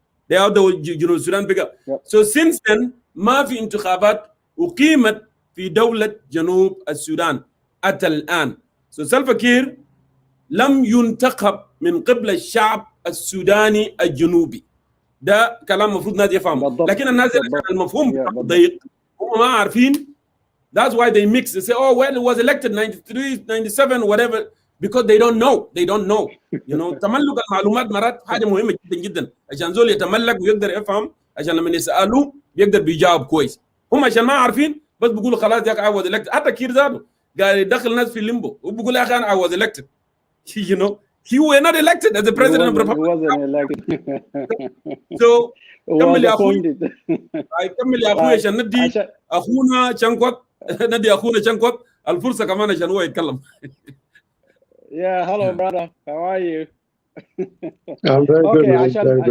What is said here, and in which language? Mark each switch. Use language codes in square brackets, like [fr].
[ar] ده جنوب السودان بقى. [en] So since then [ar] ما في انتخابات أقيمت في دولة جنوب السودان حتى الآن. [en] So [ar] سلفا كير لم ينتخب من قبل الشعب السوداني الجنوبي. ده كلام مفروض الناس يفهموا. لكن الناس المفهوم ضيق هم ما عارفين. [en] That's why they mix. They say, oh, well, it was elected 93, 97, whatever, because they don't know. They don't know. You know, [ar] تملك المعلومات مرات حاجة مهمة جدا جدا عشان زول يتملك ويقدر يفهم، عشان لما يسألوه بيقدر بيجاوب كويس. هم عشان ما عارفين بس بيقولوا خلاص يا أخي [en] I was elected. [ar] حتى كير ذاته قال يدخل الناس في الليمبو وبيقول يا أخي أنا [en] I was elected. You know, he was not elected as the president of the republic. He wasn't elected. So [ar] كمل يا أخوي. كمل يا أخوي عشان ندي أخونا شنكوت. ندي أخونا شنكوت الفرصة كمان عشان هو يتكلم. [en] Yeah, hello brother. How are you? I'm very good. Okay, Very good.